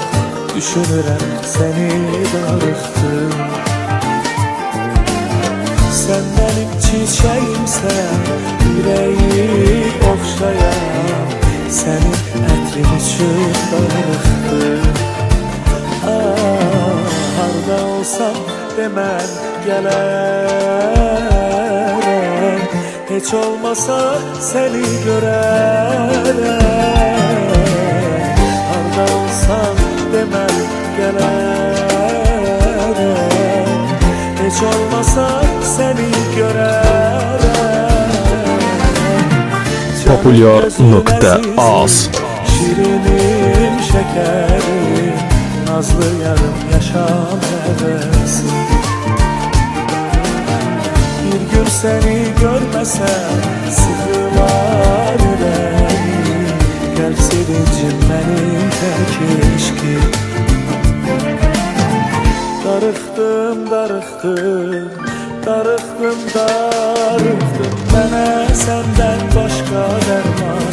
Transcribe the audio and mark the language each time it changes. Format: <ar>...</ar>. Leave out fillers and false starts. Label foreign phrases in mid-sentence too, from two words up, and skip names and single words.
<az>Düşünürem seni darıxdım.</az> <tr>Sen benim çiçeğimsen, yüreği okşayan.</tr> <az>Senin ətrin üçün darıxdım. Harda olsam demən gələrəm. Heç olmasa seni görərəm. Harda olsam demən gələrəm. Heç olmasa seni görərəm. Populyar.az Şirinim şekerim. Nazlı yarım yaşam həvəsim.</az> <tr>Bir gün seni görmesem sıkılar yüreğim.</tr> <az>Gəlb sevincim benim keşke. Darıxdım, darıxdım. Darıxdım, darıxdım. Mənə səndən başqa dərman</az>